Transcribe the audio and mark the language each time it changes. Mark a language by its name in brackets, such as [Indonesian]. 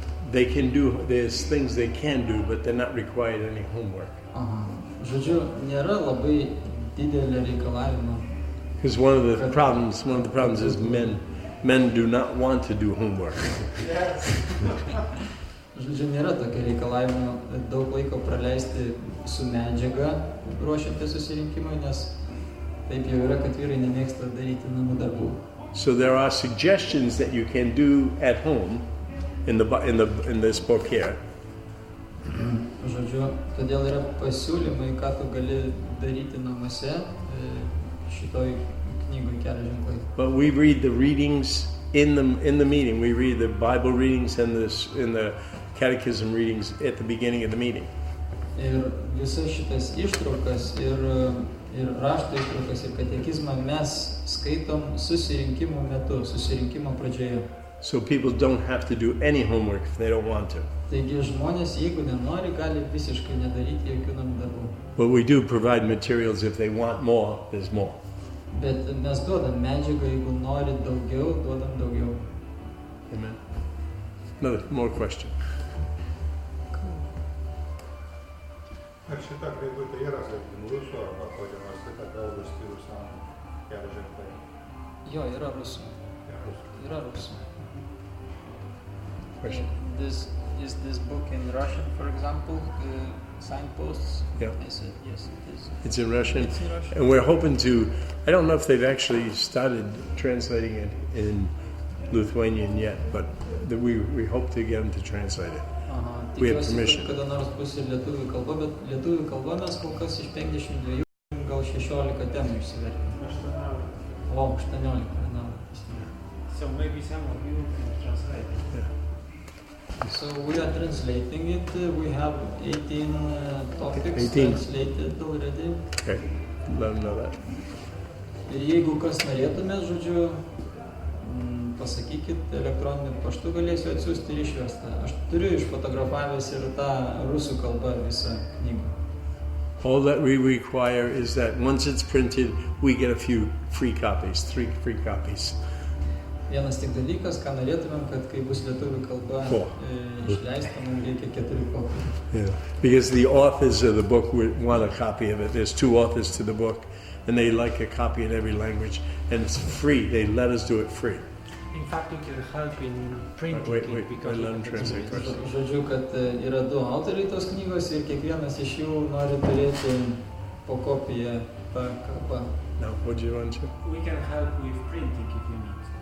[English] They can do, there's things they can do, but they're not required any homework. [Lithuanian] Žodžiu, nėra labai didelio reikalavimo. [English] Because one of the problems is men do not want to do homework. [Lithuanian] Žodžiu, nėra tokio reikalavimo daug laiko praleisti su medžiaga ruošiantis susirinkimui, nes taip jau yra, kad vyrai nemėgsta daryti namų darbų. [English] So there are suggestions that you can do at home in this book here. [Lithuanian] Žodžiu, todėl yra pasiūlymai, ką tu gali daryti namuose šitoj knygoj Kelio ženklai. [English] But we read the readings in the meeting. We read the Bible readings and the catechism readings at the beginning of the meeting. [Lithuanian] Ir visas šitas ištraukas ir rašto ištraukas ir katekizmą mes skaitom susirinkimo metu, susirinkimo pradžioje. [English] So people don't have to do any homework if they don't want to. [Lithuanian] Taigi žmonės, jeigu nenori, gali visiškai nedaryti jokių namų darbų. [English] But we do provide materials if they want more, there's more. [Lithuanian] Bet mes duodam medžiagą, jeigu nori daugiau, duodam daugiau. [English] Amen. Another more question. [Lithuanian] Ar šita knygutė yra, sakykim, rusų arba kokia nors kita kalba skilusiam Kelio ženklai? Jo, yra rusų. Yra rusų. [English] Question. Is this book in Russian, for example, signposts? Yeah. I said, yes, it is. It's in Russian. It's in Russian. And we're hoping to, I don't know if they've actually started translating it in Lithuanian yet, but we hope to get them to translate it. We have permission. [Lithuanian] Kada nors bus ir lietuvių kalba, bet lietuvių kalba mes kol kas iš 52, gal 16 temų išsivertėme. 18. [English] So maybe some of you can translate. Yeah. So we are translating it. We have 18 topics 18. Translated already. Okay, let them know that. [Lithuanian] Ir jeigu kas norėtumėt, žodžiu, pasakykit, elektroniniu paštu galėsiu atsiųsti ir išverstą. Aš turiu išfotografavęs ir tą rusų kalbą visą knygą. [English] All that we require is that once it's printed, we get a few free copies, 3 free copies. [Lithuanian] Vienas tik dalykas, ką norėtumėm, kad kai bus lietuvių kalba išleista, mums reikia 4 kopijų. [English] Yeah, because the authors of the book want a copy of it. There's 2 authors to the book, and they like a copy in every language, and it's free. They let us do it free. In fact, we can help in printing Wait, because let him translate first. [Lithuanian] Žodžiu, kad yra du autoriai tos knygos ir kiekvienas iš jų nori turėti po kopiją tą kalbą. [English] Now, what do you want to? We can help with printing if you need.